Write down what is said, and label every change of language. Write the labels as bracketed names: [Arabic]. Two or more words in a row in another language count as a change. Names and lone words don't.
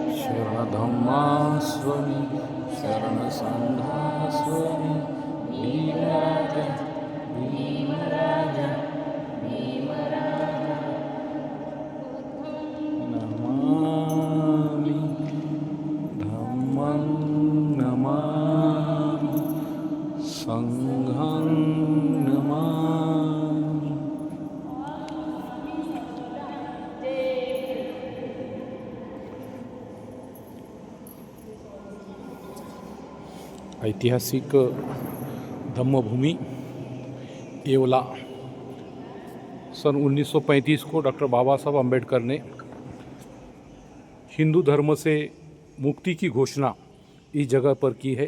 [Pali] शरणधम्मास्वमि शरणसङ्घास्वमि भीमराज भीमराज नमामि धम्मं नमामि संघं नमामि। [Hindi] ऐतिहासिक धम्मभूमि येवला सन 1935 को डॉक्टर बाबा साहब अम्बेडकर ने हिंदू धर्म से मुक्ति की घोषणा इस जगह पर की है।